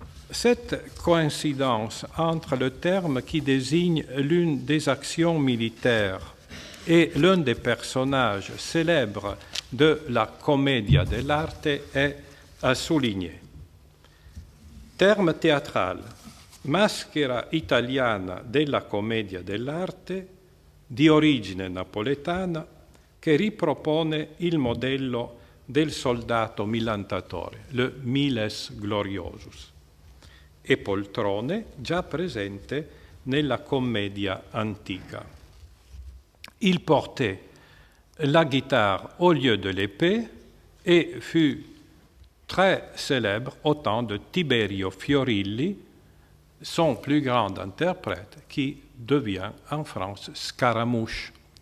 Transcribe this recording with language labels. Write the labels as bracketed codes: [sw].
[fr] Cette coïncidence entre le terme qui désigne l'une des actions militaires et l'un des personnages célèbres de la commedia dell'arte est à souligner. Terme théâtral, [it] maschera italiana della commedia dell'arte, di origine napoletana, che ripropone il modello del soldato millantatore, le miles gloriosus, e poltrone già presente nella commedia antica. [fr] Il portait la guitare au lieu de l'épée et fut très célèbre au temps de Tiberio Fiorilli, son plus grand interprète, qui devient en France Scaramouche.